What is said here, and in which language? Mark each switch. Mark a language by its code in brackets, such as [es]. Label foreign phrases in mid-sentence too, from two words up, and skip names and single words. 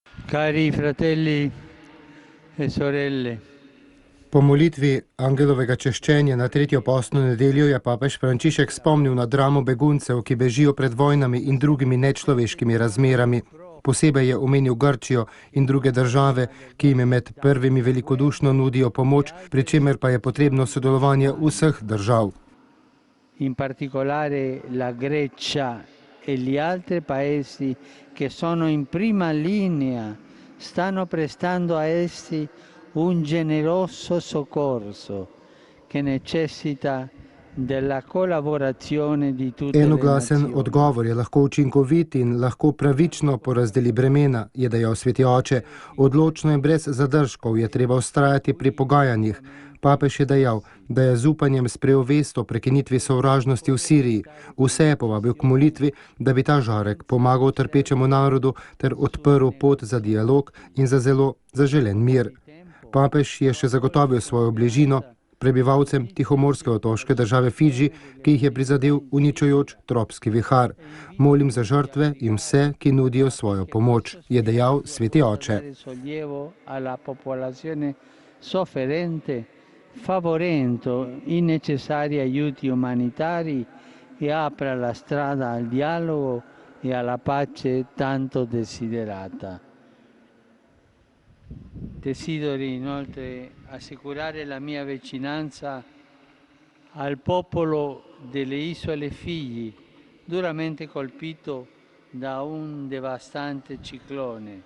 [it] Cari fratelli e sorelle, [sl] Po molitvi angelovega češčenja na tretjo postno nedeljo je papež Frančišek spomnil na dramo beguncev, ki bežijo pred vojnami in drugimi nečloveškimi razmerami. Posebej je omenil Grčijo in druge države, ki jim med prvimi velikodušno nudijo pomoč, pri čemer pa je potrebno sodelovanje vseh držav. [it] in particolare la Grecia e gli altri paesi che sono in prima linea, stanno prestando a essi un generoso soccorso che necessita della collaborazione di tutte le [sl] Enoglasen [it] nazioni. [sl] odgovor je lahko učinkovit in lahko pravično porazdeli bremena, je dejal sveti oče. Odločno in brez zadržkov je treba vztrajati pri pogajanjih. Papež je dejal, da je z upanjem sprejel vest o prekinitvi sovražnosti v Siriji. Vse je povabil k molitvi, da bi ta žarek pomagal trpečemu narodu ter odprl pot za dialog in za zelo zaželen mir. Papež je še zagotovil svojo bližino prebivalcem tihomorske otoške države Fidži, ki jih je prizadel uničujoč tropski vihar. Molim za žrtve in vse, ki nudijo svojo pomoč, je dejal sveti oče. [it] Favorendo i necessari aiuti umanitari e apra la strada al dialogo e alla pace tanto desiderata. Desidero inoltre assicurare la mia vicinanza al popolo delle isole Figli, duramente colpito da un devastante ciclone.